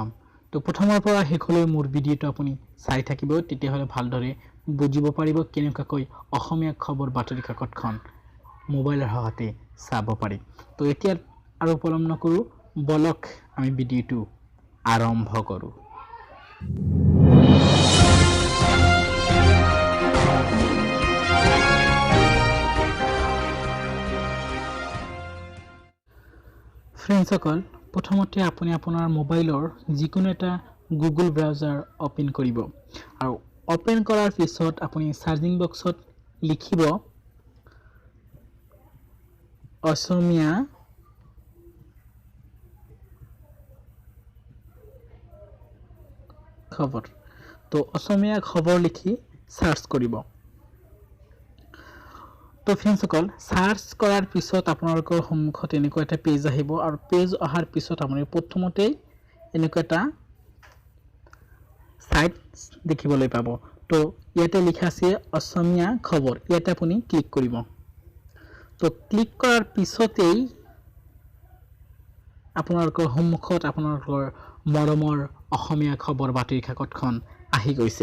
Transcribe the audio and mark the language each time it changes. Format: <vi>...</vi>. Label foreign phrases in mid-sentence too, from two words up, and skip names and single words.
<as>তো প্ৰথমৰ পৰা শেষলৈ মোৰ ভিডিওটো আপুনি চাই থাকিব, তেতিয়াহ'লে ভালদৰে বুজিব পাৰিব কেনেকৈ অসমীয়া খবৰ বাতৰি কাকতখন মোবাইলৰ সহায়তে চাব পাৰি। তো এতিয়া আৰু পলম নকৰোঁ, বলক আমি ভিডিওটো আৰম্ভ কৰোঁ। ফ্ৰেণ্ডছ সকল প্ৰথমতে আপুনি আপোনাৰ মোবাইলৰ যিকোনো এটা গুগল ব্ৰাউজাৰ ওপেন কৰিব আৰু ওপেন কৰাৰ পিছত আপুনি ছাৰ্চিং বক্সত লিখিব অসমীয়া খবৰ। তো অসমীয়া খবৰ লিখি ছাৰ্চ কৰিব। তো ফ্ৰেণ্ডছ সকল ছাৰ্চ কৰাৰ पिছত आपनालोকৰ সন্মুখত এনেকুৱা এটা পেজ আহিব আৰু পেজ অহাৰ পিছত আপুনি প্ৰথমতে এনেকুৱা এটা সাইট দেখিবলৈ পাব। তো ইয়াতে লিখা আছে অসমীয়া খবৰ, ইয়াতে আপুনি ক্লিক কৰিব। তো ক্লিক কৰাৰ পিছতেই আপোনালোকৰ সন্মুখত আপোনালোকৰ মৰমৰ অসমীয়া খবৰ বাতৰি কাকতখন আহি গৈছে।</as>